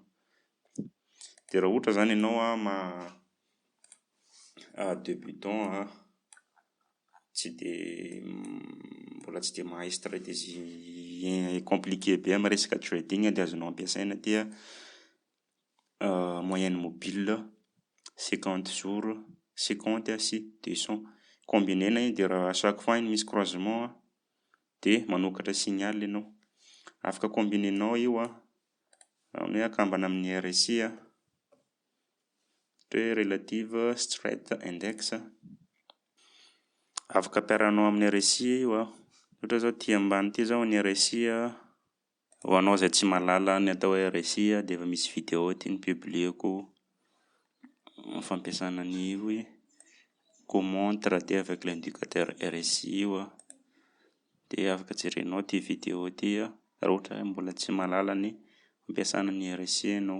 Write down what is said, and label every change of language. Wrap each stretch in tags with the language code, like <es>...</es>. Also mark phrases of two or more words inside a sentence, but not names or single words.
<mg>Dia raha ohatra zany ianao débutant tsy dia mbola tsy dia mahay</mg> <fr>stratégie compliqué</fr> <mg>be amin'ny resaka trading dia azonao ampiasaina dia</mg> <fr>moyenne mobile 50 jours</fr> <mg>50 sy 200 combinena iny. Dia raha</mg> <fr>chaque fois</fr> <mg>iny misy croisement dia manokatra signal ianao. Afaka combinenao io amin'ny akambana amin'ny RSI hoe</mg> <en>relative straight index.</en> <mg>Afaka ampiarahanao amin'ny RSI io ohatra zao ty ambany ty zao ny RSI ho anao izay tsy mahalala ny atao hoe RSI dia efa misy vidéo ty nipublieko fampiasana ny hoe</mg> <fr>comment trader avec l'indicateur RSI</fr> <mg>io dia afaka jerenao ty vidéo ty raha ohatra hoe mbola tsy mahalala ny fampiasana ny RSI ianao.</mg>